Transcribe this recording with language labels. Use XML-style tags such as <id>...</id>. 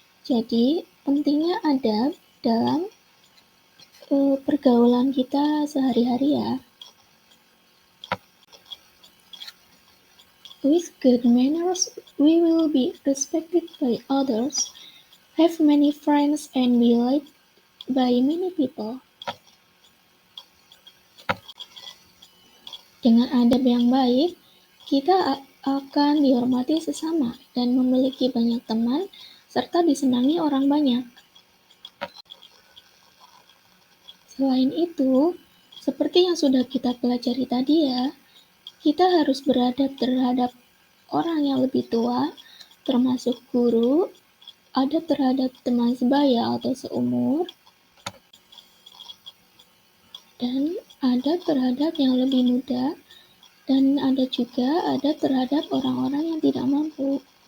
<id>Jadi, pentingnya adab dalam pergaulan kita sehari-hari ya.</id> <en>With good manners, we will be respected by others, have many friends, and be liked by many people.</en> <id>Dengan adab yang baik, kita akan dihormati sesama dan memiliki banyak teman serta disenangi orang banyak. Selain itu, seperti yang sudah kita pelajari tadi ya, kita harus beradab terhadap orang yang lebih tua, termasuk guru, adab terhadap teman sebaya atau seumur, dan adab terhadap yang lebih muda, dan ada juga adab terhadap orang-orang yang tidak mampu.</id>